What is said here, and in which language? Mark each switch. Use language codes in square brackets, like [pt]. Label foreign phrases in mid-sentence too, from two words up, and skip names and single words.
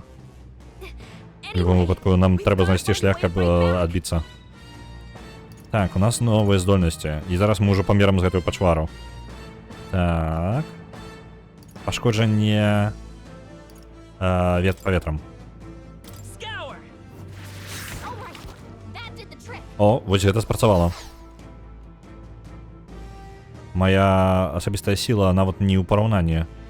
[uk] В будь-якому випадку нам треба знайти шлях, щоб відбитися. Так, у нас нові здольності. І зараз ми вже поміримо з [be] гэтую пачвару. [uk] Так. Пошкодження паветрам. [be] О, вось гэта спрацавала. Моя асабістая сіла нават не ў параўнанні.